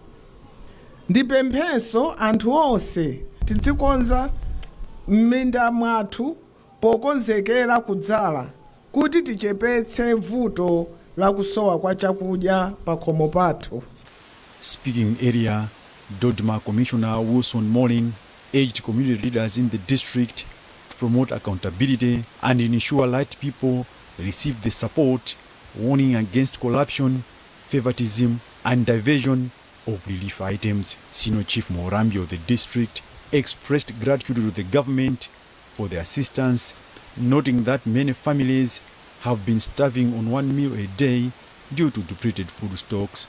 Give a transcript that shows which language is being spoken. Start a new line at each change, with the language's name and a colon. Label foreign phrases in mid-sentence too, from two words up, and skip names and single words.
Nyanja: Ndipemphenso anthu onse tidzikonza m'minda mwathu pokonzekera kudzala kuti tichepetse vuto la kusowa kwa chakudya pa khomo pathu.
English: Speaking area, DODMA Commissioner Wilson Molin urged community leaders in the district to promote accountability and ensure right people receive the support, warning against corruption, favoritism and diversion of relief items. Senior Chief Morambi of the district expressed gratitude to the government for the assistance, noting that many families have been starving on one meal a day due to depleted food stocks.